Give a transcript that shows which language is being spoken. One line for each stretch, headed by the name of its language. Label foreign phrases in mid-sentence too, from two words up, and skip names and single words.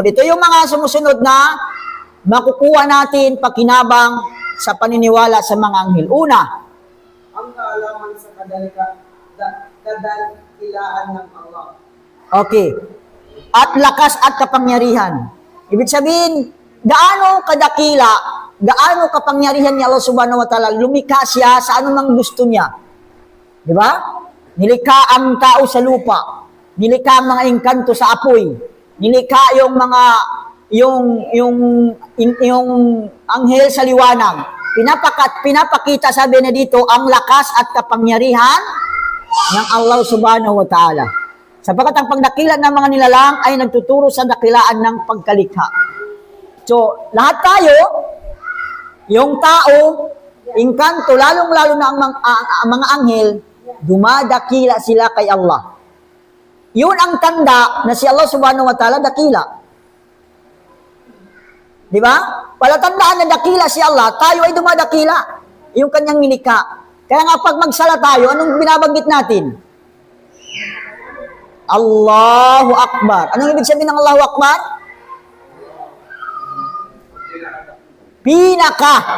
Filipino: Ito yung mga sumusunod na makukuha natin pakinabang sa paniniwala sa mga anghel. Una, ang kaalaman sa kadakilaan ng Allah. okay, at lakas at kapangyarihan. Ibig sabihin, gaano kadakila, gaano kapangyarihan ni Allah
Arabic: سبحانه وتعالى,
Filipino: lumikha siya sa anumang gusto niya. Di ba? Nilikha ang tao sa lupa, nilikha ang mga engkanto sa apoy, nilikha yung mga yung anghel sa liwanag. Pinapakita, sabi na dito, ang lakas at kapangyarihan ng Allah
Arabic: سبحانه وتعالى.
Filipino: Sapagkat ang pagdakila ng mga nilalang ay nagtuturo sa dakilaan ng pagkalikha. So, lahat tayo, yung tao, engkanto, lalong-lalo na ang mga anghel, dumadakila sila kay Allah. Yun ang tanda na si Allah
Arabic: سبحانه وتعالى
Filipino: dakila. Di ba? Palatandaan na dakila si Allah, tayo ay dumadakila. Yung kanyang nilikha. Kaya nga pag magsala tayo, anong binabanggit natin?
Arabic: الله أكبر.
Filipino: Anong ibig sabihin ng
Arabic: الله أكبر?
Filipino: Pinaka.